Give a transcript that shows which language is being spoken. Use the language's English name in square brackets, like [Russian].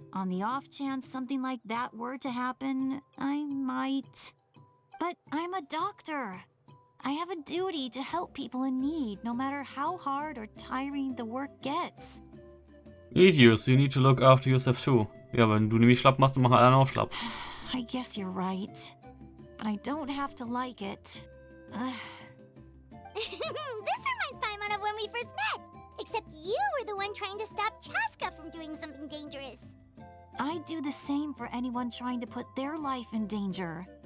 [English] On the off chance something like that were to happen, I might. But I'm a doctor. I have a duty to help people in need, no matter how hard or tiring the work gets. Idiot, you need to look after yourself too. [German] Ja, wenn du nämlich schlapp machst, dann machen alle anderen auch schlapp. [English] I guess you're right. But I don't have to like it. This reminds Paimon of when we first met. Except you were the one trying to stop Chaska from doing something dangerous. I'd do the same for anyone trying to put their life in danger.